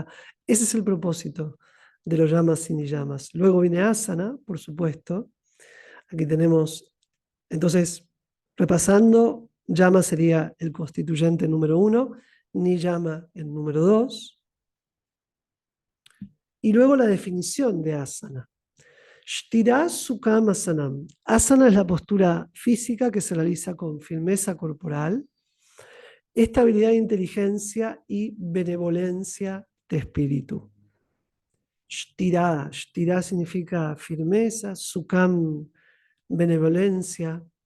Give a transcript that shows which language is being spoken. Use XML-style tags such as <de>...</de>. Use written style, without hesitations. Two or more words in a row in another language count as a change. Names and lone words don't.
<es>Ese es el propósito de los yamas y niyamas. Luego viene asana, por supuesto. Aquí tenemos, entonces, repasando, yama sería el constituyente número 1, niyama el número 2. Y luego la definición de asana.</es> <sa>Sthira Sukham Asanam.</sa> <es>Asana es la postura física que se realiza con firmeza corporal, estabilidad de inteligencia y benevolencia de espíritu. Shtirá. Shtirá significa firmeza, Sukham, benevolencia.</es>